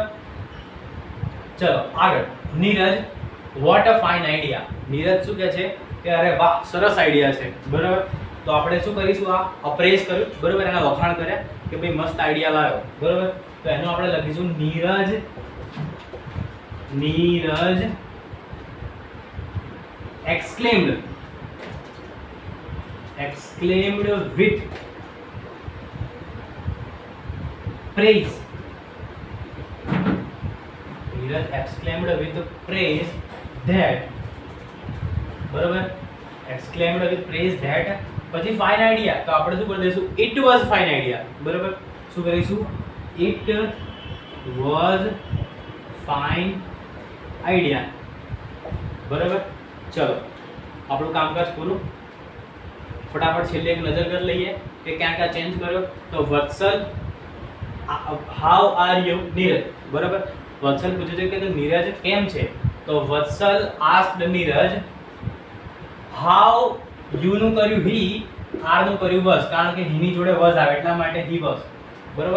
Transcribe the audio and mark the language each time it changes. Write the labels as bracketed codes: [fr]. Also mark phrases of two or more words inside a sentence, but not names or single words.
[gu] ચલો આગળ. નીરજ [en] what a fine idea, [gu] નીરજ શું કહે છે કે અરે વાહ સરસ આઈડિયા છે, બરાબર. તો આપણે શું કરીશું, આ અપ્રેઝ કર્યું, બરાબર, એના વખાણ કર્યા કે ભાઈ મસ્ત આઈડિયા લાવ્યો, બરાબર. તો એનો આપણે લખીશું [en] નીરજ exclaimed with praise, નીરજ exclaimed with praise that, [gu] બરાબર, [en] exclaimed with praise that, [gu] પછી [en] fine idea, [gu] તો આપણે શું કરી દઈશું [en] it was fine idea, [gu] બરાબર. શું કરીશું [en] it was fine idea, [gu] બરાબર. ચલો આપણું કામકાજ પૂરું. ફટાફટ છેલ્લે એક નજર કરી લઈએ કે ક્યાં ક્યાં ચેન્જ કર્યો. તો વત્સલ [en] how are you, [gu] નીરજ, બરાબર. વત્સલ પૂછે છે કે નીરજ કેમ છે, તો વત્સલ [en] asked Neeraj how, [gu] યુ નું કર્યું હી, આર નું કર્યું વસ, કારણ કે હી ની જોડે વસ આવે એટલા માટે [en] he was, [gu] બરાબર.